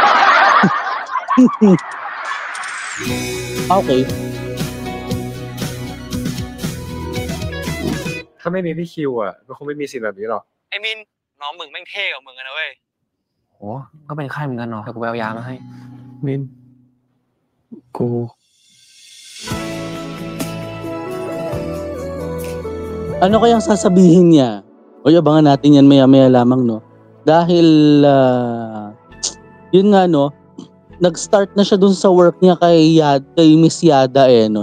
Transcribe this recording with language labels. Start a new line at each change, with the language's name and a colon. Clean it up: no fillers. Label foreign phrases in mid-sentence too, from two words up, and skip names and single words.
Thai: Okay. ถ้าไม่มีพี่คิวอ่ะก็คงไม่มีสิ่งแบบนี้หรอก ไอ้มิน น้องมึงแม่งเท่กว่ามึงนะเว้ย โห ก็เป็นไข้เหมือนกันเนาะแต่กูไปเอายามาให้ มิน กู
Filipino: Ano kayang sasabihin niya? O abangan natin yan maya-maya lamang, no? Dahil, yun nga, no? Nag-start na siya dun sa work niya kay Miss Yada, no?